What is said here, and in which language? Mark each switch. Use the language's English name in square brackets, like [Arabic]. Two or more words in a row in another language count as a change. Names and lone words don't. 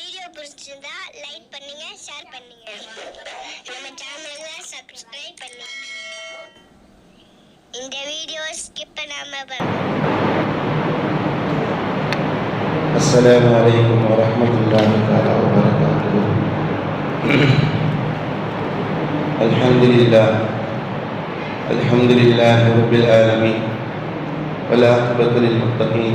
[Tamil] பிடிச்சிருந்தா லைக் பண்ணுங்க, ஷேர் பண்ணுங்க. நம்ம சேனலை சப்ஸ்கிரைப் பண்ணுங்க. இந்த வீடியோ ஸ்கிப் பண்ணாம பாருங்க. [Arabic] السلام عليكم ورحمة الله تعالى وبركاته. الحمد لله رب العالمين والعاقبة للمتقين.